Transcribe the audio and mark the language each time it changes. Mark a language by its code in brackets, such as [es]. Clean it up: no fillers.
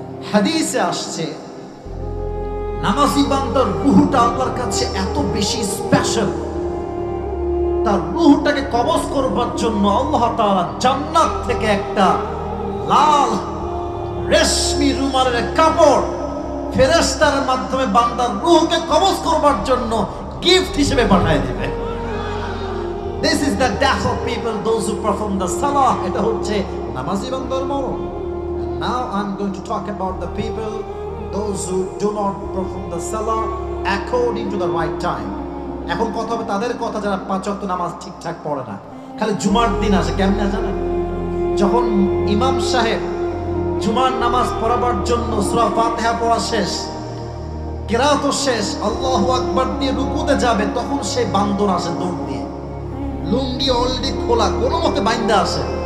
[bn] হাদিসে আসছে নামাজি বান্দার রূহটা আল্লাহর কাছে এত বেশি স্পেশাল, তার রূহটাকে কবজ করবার জন্য আল্লাহ তাআলা জান্নাত থেকে একটা লাল রেশমি রুমালের কাপড় ফেরেশতার মাধ্যমে বান্দার রূহকে কবজ করবার জন্য গিফট হিসেবে পাঠিয়ে দিবে। [en] This is the death of people, those who perform the salah. [bn] এটা হচ্ছে নামাজি বান্দার মরণ। [en] Now I'm going to talk about the people, those who do not perform the salah according to the right time. [bn] এখন কথা হবে তাদের কথা যারা 5 ওয়াক্ত নামাজ ঠিকঠাক পড়ে না, খালি জুমার দিন আসে। কেমনে জানেন? যখন ইমাম সাহেব জুমার নামাজ পড়াবার জন্য সূরা ফাতিহা পড়া শেষ, কিরাত শেষ, আল্লাহু আকবার দিয়ে রুকুতে যাবে, তখন সেই বান্দর আসে দৌড় দিয়ে, লুঙ্গি অলরেডি খোলা, কোনো মতে বাইন্দা আসে।